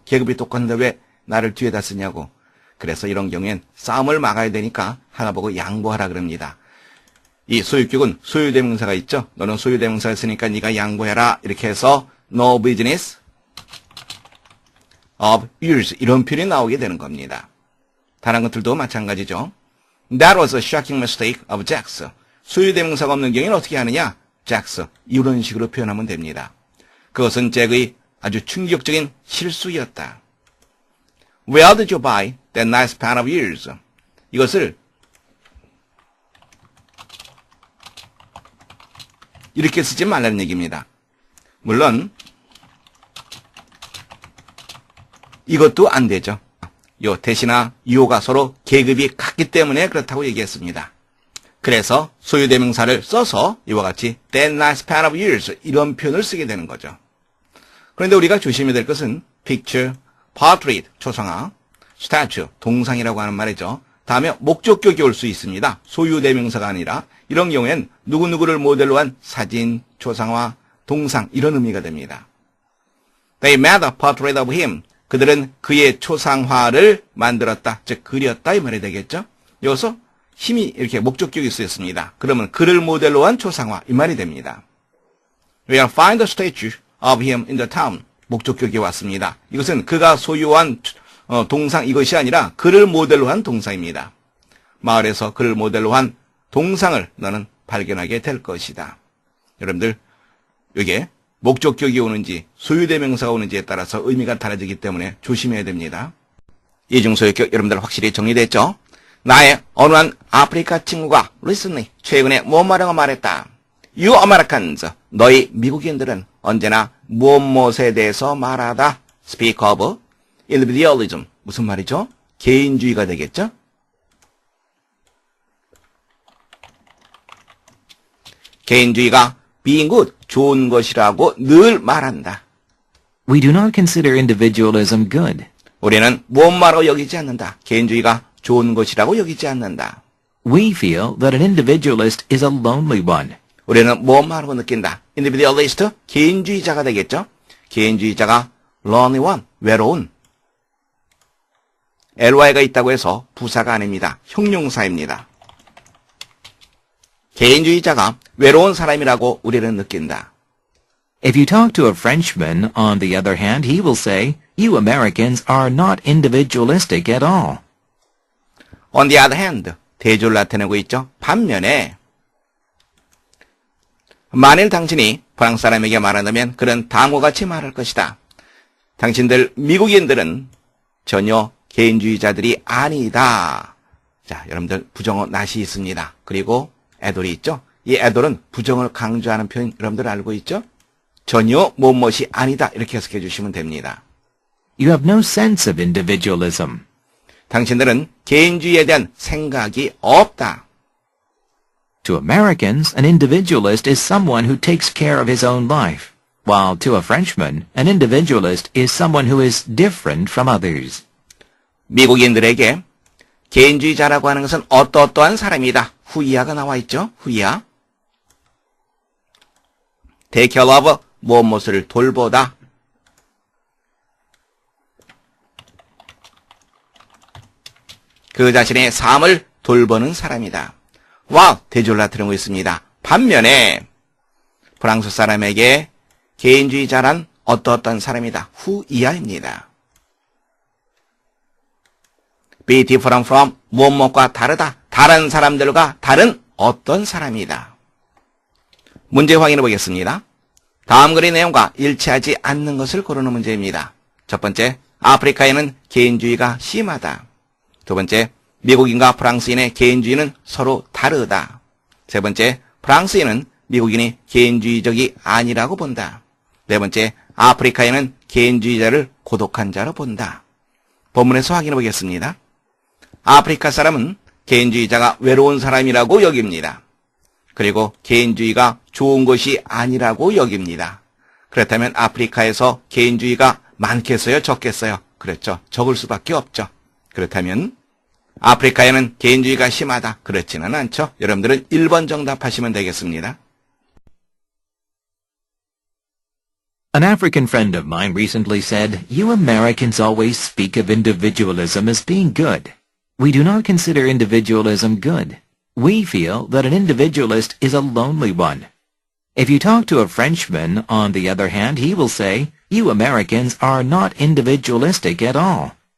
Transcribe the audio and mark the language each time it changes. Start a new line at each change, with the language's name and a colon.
Korean: 계급이 똑같은데 왜 나를 뒤에다 쓰냐고. 그래서 이런 경우엔 싸움을 막아야 되니까 하나 보고 양보하라 그럽니다. 이 소유격은 소유대명사가 있죠. 너는 소유대명사를 쓰니까 네가 양보해라. 이렇게 해서
English: no business of yours
Korean: 이런 표현이 나오게 되는 겁니다. 다른 것들도 마찬가지죠.
English: That was a shocking mistake of Jax.
Korean: 소유대명사가 없는 경우에는 어떻게 하느냐? Jax 이런 식으로 표현하면 됩니다. 그것은 잭의 아주 충격적인 실수였다.
English: Where did you buy that nice pan of yours?
Korean: 이것을 이렇게 쓰지 말라는 얘기입니다. 물론 이것도 안 되죠. 요 대시나 유호가 서로 계급이 같기 때문에 그렇다고 얘기했습니다. 그래서 소유대명사를 써서 이와 같이
English: that nice pan of yours
Korean: 이런 표현을 쓰게 되는 거죠. 그런데 우리가 조심해야 될 것은 picture, portrait, 초상화, statue, 동상이라고 하는 말이죠. 다음에 목적격이 올 수 있습니다. 소유대명사가 아니라 이런 경우엔 누구누구를 모델로 한 사진, 초상화, 동상 이런 의미가 됩니다.
English: They made a portrait of him.
Korean: 그들은 그의 초상화를 만들었다, 즉 그렸다 이 말이 되겠죠. 여기서 힘이 이렇게 목적격이 쓰였습니다. 그러면 그를 모델로 한 초상화 이 말이 됩니다.
English: We'll find a statue of him in the town.
Korean: 목적격이 왔습니다. 이것은 그가 소유한 동상 이것이 아니라 그를 모델로 한 동상입니다. 마을에서 그를 모델로 한 동상을 너는 발견하게 될 것이다. 여러분들 이게 목적격이 오는지 소유대명사가 오는지에 따라서 의미가 달라지기 때문에 조심해야 됩니다. 이중소유격 여러분들 확실히 정리됐죠? 나의 어느 한 아프리카 친구가 recently 최근에 뭐라고 말했다.
English: You Americans,
Korean: 너희 미국인들은 언제나 무엇에 대해서 말하다.
English: Speak of individualism.
Korean: 무슨 말이죠? 개인주의가 되겠죠? 개인주의가 being good, 좋은 것이라고 늘 말한다.
English: We do not consider individualism good.
Korean: 우리는 무엇마로 여기지 않는다. 개인주의가 좋은 것이라고 여기지 않는다.
English: We feel that an individualist is a lonely one.
Korean: 우리는 무엇마로 느낀다. individualist, 개인주의자가 되겠죠? 개인주의자가
English: lonely one,
Korean: 외로운. ly가 있다고 해서 부사가 아닙니다. 형용사입니다. 개인주의자가 외로운 사람이라고 우리는 느낀다.
English: If you talk to a Frenchman, on the other hand, he will say, you Americans are not individualistic at all. On the other hand,
Korean: 대조를 나타내고 있죠. 반면에 만일 당신이 프랑스 사람에게 말한다면 그런 다음과 같이 말할 것이다. 당신들 미국인들은 전혀 개인주의자들이 아니다. 자, 여러분들 부정어 not이 있습니다. 그리고 애돌이 있죠. 이 애돌은 부정을 강조하는 표현 여러분들 알고 있죠? 전혀 무엇이 아니다. 이렇게 해석해 주시면 됩니다.
English: You have no sense of individualism.
Korean: 당신들은 개인주의에 대한 생각이 없다.
English: To Americans, an individualist is someone who takes care of his own life, while to a Frenchman, an individualist is someone who is different from others.
Korean: 미국인들에게 개인주의자라고 하는 것은 어떠한 사람이다. 후이야가 나와 있죠. 후이야.
English: Take care of
Korean: 무엇을 돌보다. 그 자신의 삶을 돌보는 사람이다. 와, 대조를 나타내고 있습니다. 반면에 프랑스 사람에게 개인주의자란 어떠한 사람이다. 후이야입니다.
English: Be different from
Korean: 무엇과 다르다. 다른 사람들과 다른 어떤 사람이다. 문제 확인해 보겠습니다. 다음 글의 내용과 일치하지 않는 것을 고르는 문제입니다. 첫 번째, 아프리카에는 개인주의가 심하다. 두 번째, 미국인과 프랑스인의 개인주의는 서로 다르다. 세 번째, 프랑스인은 미국인이 개인주의적이 아니라고 본다. 네 번째, 아프리카인은 개인주의자를 고독한 자로 본다. 본문에서 확인해 보겠습니다. 아프리카 사람은 개인주의자가 외로운 사람이라고 여깁니다. 그리고 개인주의가 좋은 것이 아니라고 여깁니다. 그렇다면 아프리카에서 개인주의가 많겠어요? 적겠어요? 그렇죠. 적을 수밖에 없죠. 그렇다면 아프리카에는 개인주의가 심하다. 그렇지는 않죠. 여러분들은 1번 정답하시면 되겠습니다.
English: An African friend of mine recently said, you Americans always speak of individualism as being good. We do not consider individualism good. We feel that an individualist is a lonely one. If you talk to a Frenchman, on the other hand, he will say, you Americans are not individualistic at all.